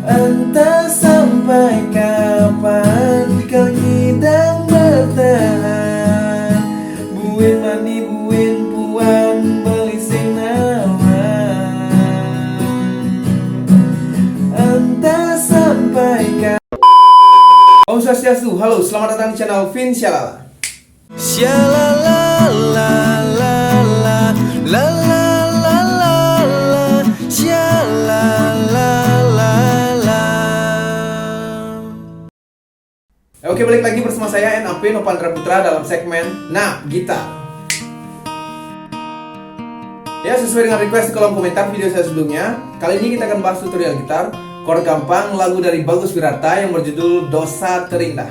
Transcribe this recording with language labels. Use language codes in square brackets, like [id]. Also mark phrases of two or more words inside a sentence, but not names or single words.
[id] Entah sampai kapan kau ngidang bertahan. [ban] Buin mani buin puan belising nawan. [id] Entah sampai kapan. Om Swastiastu, halo, selamat datang di channel Vin Shalala. Shalala la la la la la la la la shalala la la. Oke, balik lagi bersama saya NAP Nopandra Putra dalam segmen Nah Gitar. Ya, sesuai dengan request di kolom komentar video saya sebelumnya, kali ini kita akan bahas tutorial gitar chord gampang lagu dari Bagus Wirata yang berjudul Dosa Terindah.